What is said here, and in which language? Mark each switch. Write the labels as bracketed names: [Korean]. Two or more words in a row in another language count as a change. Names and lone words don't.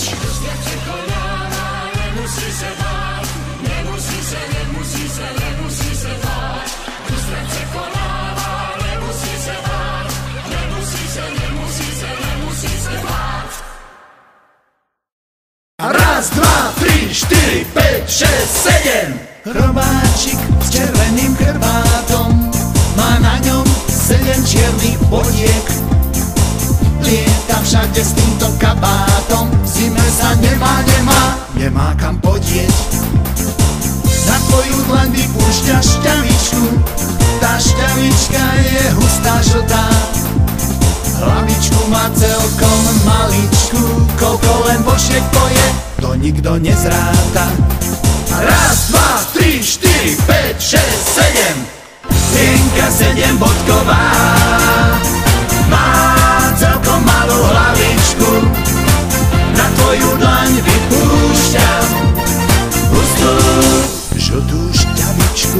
[Czech] Strach překonává, nemusí se bát, nemusí se bát. Strach překonává, nemusí se bát, nemusí se bát. Raz, dva, tři, čtyři, pět, šest, sedm. [Slovak] Chrobáčik s červeným chrbátom, má na ňom 7 čiernych bodiek. Lieta všade s týmto kabátom, v zime sa nemá kam podieť. Na tvoju dlaň vypúšťa šťavičku, tá šťavička je hustá žltá. Hlavičku má celkom maličku, koľko len božiek poje, to nikto nezráta. [Czech] Raz, dva, tři, čtyři, pět, šest, sedm. [Slovak] Jenka 7bodková má celkom malú hlavičku, na tvoju dlaň vypúšťa hustú žltú šťavičku.